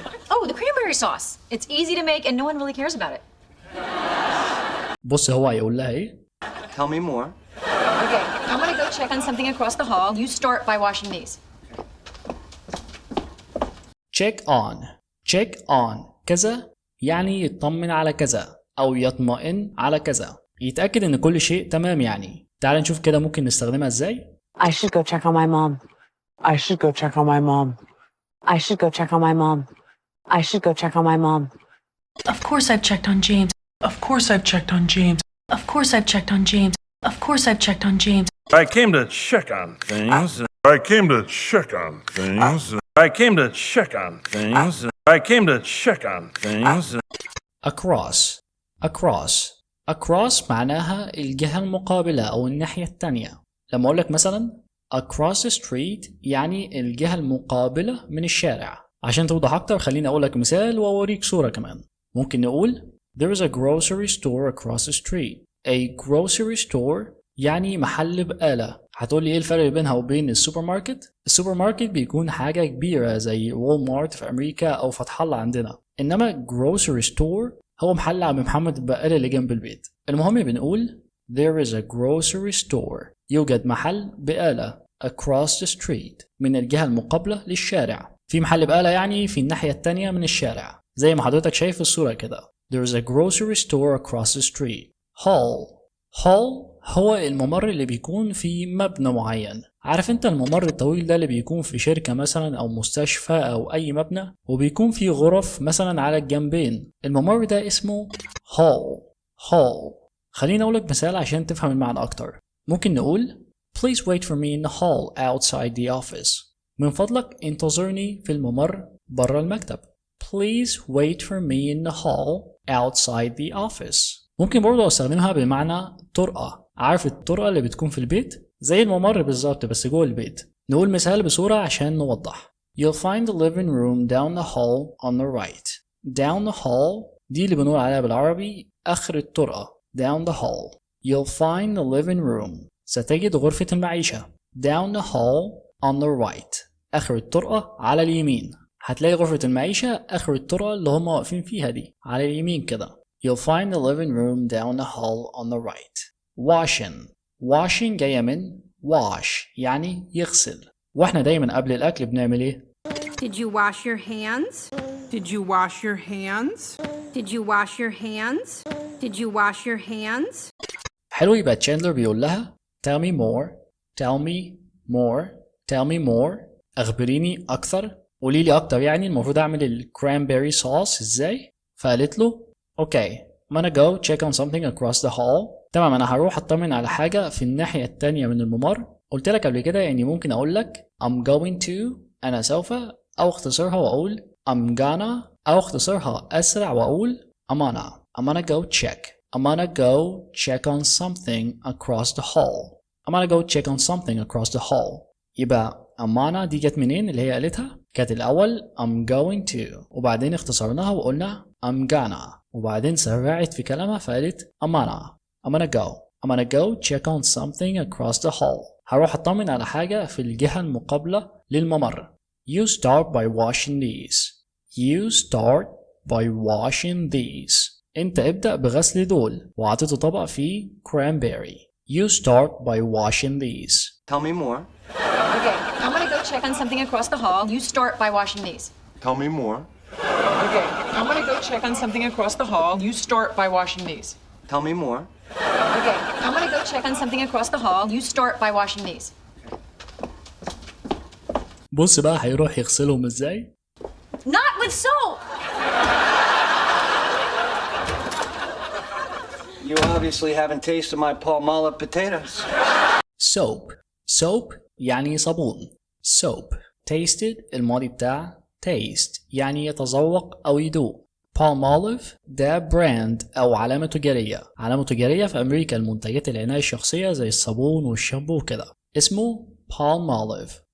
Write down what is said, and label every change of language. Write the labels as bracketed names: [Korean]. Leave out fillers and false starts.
[English] Oh, the cranberry sauce. It's easy to make and no one really cares about it. [Arabic] بص هو هيقول لها إيه؟ [English] Tell me more. Okay, I'm gonna go check on something across the hall. You start by washing these. check on. [Arabic] check on كذا يعني يطمن على كذا أو يطمئن على كذا، يتأكد إن كل شيء تمام يعني. تعال نشوف كده ممكن نستخدمها إزاي. [English] I should go check on my mom. I should go check on my mom. I should go check on my mom. I should go check on my mom. Of course I've checked on James. Of course I've checked on James. Of course I've checked on James. Of course I've checked on James. I came to check on things. I came to check on things. I came to check on things. I came to check on things. across. across. [Arabic] across معناها الجهة المقابلة أو الناحية التانية. لما أقول لك مثلا [English] across the street [Arabic] يعني الجهة المقابلة من الشارع. عشان توضح أكتر خليني أقول لك مثال وأوريك صورة كمان. ممكن نقول [English] There is a grocery store across the street. A grocery store [Arabic] يعني محل بقالة. هتقول لي ايه الفرق بينها وبين السوبر ماركت؟ السوبر ماركت بيكون حاجة كبيرة زي وول مارت في أمريكا أو فتح الله عندنا. إنما grocery store هو محل عم محمد البقالة اللي جنب البيت. المهم بنقول [English] There is a grocery store. [Arabic] يوجد محل بقالة [English] across the street [Arabic] من الجهة المقابلة للشارع. في محل بقالة يعني في الناحية التانية من الشارع. زي ما حضرتك شايف الصورة كده. [English] There is a grocery store across the street. Hall. [Arabic] hall هو الممر اللي بيكون في مبنى معين. عارف انت الممر الطويل ده اللي بيكون في شركة مثلا او مستشفى او اي مبنى وبيكون فيه غرف مثلا على الجنبين. الممر ده اسمه hall. hall. خليني اقولك مثال عشان تفهم المعنى اكتر. ممكن نقول [English] Please wait for me in the hall outside the office. [Arabic] من فضلك انتظرني في الممر برا المكتب. [English] Please wait for me in the hall outside the office. [Arabic] ممكن برضه استخدمها بمعنى طرقة. عارف الطرقة اللي بتكون في البيت؟ زي الممر بالظبط بس جوه البيت. نقول مثال بصورة عشان نوضح. [English] You'll find the living room down the hall on the right. Down the hall [Arabic] دي اللي بنقول عليها بالعربي آخر الطرقة. [English] Down the hall. You'll find the living room. [Arabic] ستجد غرفة المعيشة. [English] Down the hall on the right. [Arabic] آخر الطرقة على اليمين. هتلاقي غرفة المعيشة آخر الطرقة اللي هم واقفين فيها دي على اليمين كده. [English] You'll find the living room down the hall on the right. Washing. [Arabic] Washing جاية من wash يعني يغسل. واحنا دايما قبل الأكل بنعمل ايه؟ [English] Did you wash your hands? Did you wash your hands? Did you wash your hands? Did you wash your hands? [Arabic] حلو يبقى تشاندلر بيقول لها [English] Tell me more. Tell me more. Tell me more. [Arabic] أخبريني أكثر. قولي لي أكتر يعني المفروض أعمل الكرانبيري صوص إزاي؟ فقالت له [English] Okay, I'm gonna go check on something across the hall. [Arabic] تمام أنا هروح أطمن على حاجة في الناحية التانية من الممر. قلت لك قبل كده إني ممكن أقول لك [English] I'm going to [Arabic] أنا سوف أو اختصرها وأقول [English] I'm gonna [Arabic] أو اختصرها أسرع وأقول [English] I'm gonna go check. I'm gonna go check on something across the hall. I'm gonna go check on something across the hall. [Arabic] يبقى أمانة دي جت منين اللي هي قالتها؟ كانت الأول [English] I'm going to [Arabic] وبعدين اختصرناها وقلنا [English] I'm gonna [Arabic] وبعدين سرعت في كلامها فقالت أمانة [English] I'm gonna go check on something across the hall. [Arabic] هروح أطمن على حاجة في الجهة المقابلة للممر. [English] You start by washing these. You start by washing these. [Arabic] أنت ابدأ بغسل دول وعطيته طبق فيه cranberry. [English] You start by washing these. Tell me more. Okay, I'm gonna go check on something across the hall. You start by washing these. Tell me more. Okay, I'm gonna go check on something across the hall. You start by washing these. Tell me more. Okay, I'm gonna go check on something across the hall. You start by washing these. [Arabic] بص بقى هيروح يغسلهم ازاي؟ [English] Not with soap! You obviously haven't tasted my Palmolive potatoes. Soap. [Arabic] soap يعني صابون. [English] soap. [Arabic] tasted الماضي بتاع taste يعني يتذوق أو يدوق. Palmolive ده براند أو علامة تجارية. علامة تجارية في أمريكا المنتجات العناية الشخصية زي الصابون والشامبو وكده اسمه Palmolive.